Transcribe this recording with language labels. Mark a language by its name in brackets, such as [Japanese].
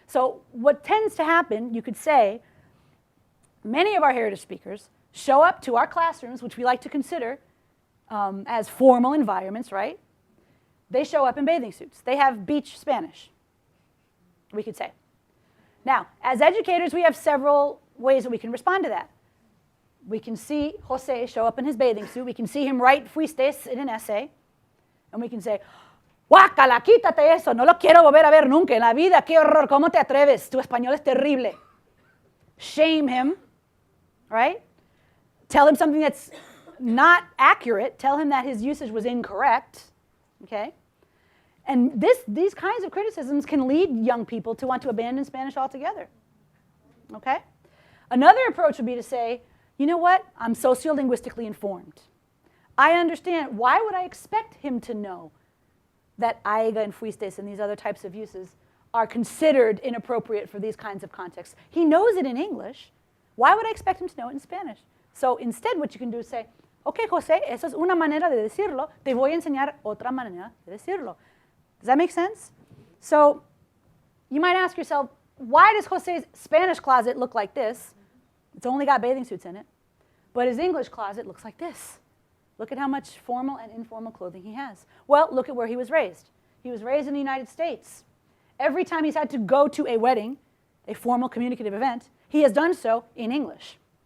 [English] So what tends to happen, you could say, many of our heritage speakers show up to our classrooms, which we like to consider as formal environments, right? They show up in bathing suits. They have beach Spanish, we could say. Now, as educators, we have several ways that we can respond to that. We can see Jose show up in his bathing suit. We can see him write fuistes in an essay. [Spanish] And we can say, guácala, quítate eso, no lo quiero volver a ver nunca en la vida, qué horror, ¿cómo te atreves? Tu español es terrible. [English] Shame him, right? Tell him something that's not accurate. Tell him that his usage was incorrect, okay? And these kinds of criticisms can lead young people to want to abandon Spanish altogether, okay? Another approach would be to say, you know what? I'm sociolinguistically informed. I understand. Why would I expect him to know that aiga and fuistes and these other types of uses are considered inappropriate for these kinds of contexts? He knows it in English. Why would I expect him to know it in Spanish? So instead, what you can do is say, okay, Jose, [Spanish] esa es una manera de decirlo. Te voy a enseñar otra manera de decirlo. [English] Does that make sense? So you might ask yourself, why does Jose's Spanish closet look like this? It's only got bathing suits in it. But his English closet looks like this. Look at how much formal and informal clothing he has. Well, look at where he was raised. He was raised in the United States. Every time he's had to go to a wedding, a formal communicative event, he has done so in English.